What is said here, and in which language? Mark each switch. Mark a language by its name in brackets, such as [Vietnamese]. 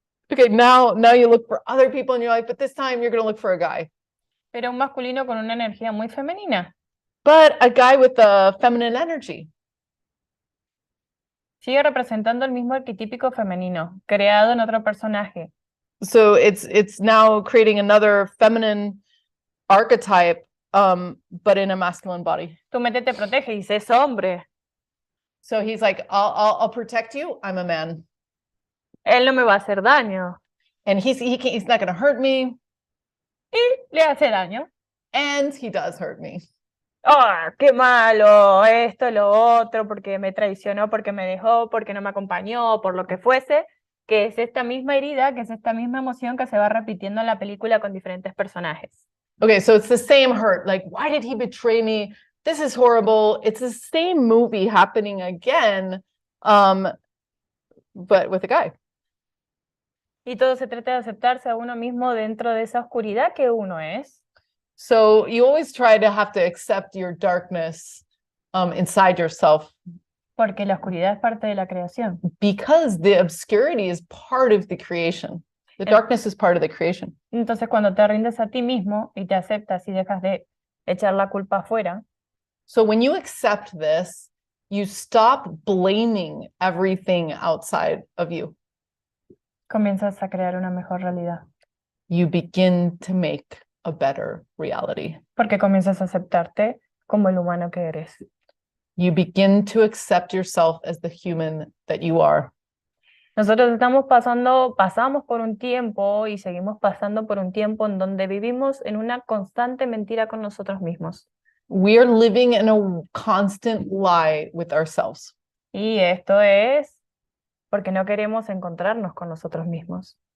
[English] Okay, now you look for other people in your life, but this time you're going to look for a guy. [Spanish] Pero un masculino con una energía muy femenina. [English] But a guy with a feminine energy. [Spanish] Sigue representando el mismo arquetípico femenino, creado en otro personaje. [English] So it's now creating another feminine archetype, but in a masculine body. [Spanish] Tu mente te protege y dice, es hombre. [English] So he's like, I'll protect you. I'm a man. [Spanish] Él no me va a hacer daño. [English] And he's not going to hurt me. [Spanish] Y le hace daño. [English] And he does hurt me. [Spanish] ¡Oh, qué malo! Esto, lo otro, porque me traicionó, porque me dejó, porque no me acompañó, por lo que fuese, que es esta misma herida, que es esta misma emoción que se va repitiendo en la película con diferentes personajes. [English] Okay, so it's the same hurt. Like, why did he betray me? This is horrible. It's the same movie happening again, but with a guy. [Spanish] Y todo se trata de aceptarse a uno mismo dentro de esa oscuridad que uno es. [English] So you always try to have to accept your darkness inside yourself. [Spanish] Porque la oscuridad es parte de la creación. [English] Because the obscurity is part of the creation. The darkness is part of the creation. [Spanish] Entonces, cuando te rindes a ti mismo y te aceptas y dejas de echar la culpa afuera, [English] So when you accept this, you stop blaming everything outside of you. [Spanish] comienzas a crear una mejor realidad. [English] You begin to make a better reality. [Spanish] Porque comienzas a aceptarte como el humano que eres. [English] You begin to accept yourself as the human that you are. [Spanish] Nosotros pasamos por un tiempo y seguimos pasando por un tiempo en donde vivimos en una constante mentira con nosotros mismos. [English] We are living in a constant lie with ourselves. [Spanish] Y esto es porque no queremos encontrarnos con nosotros mismos.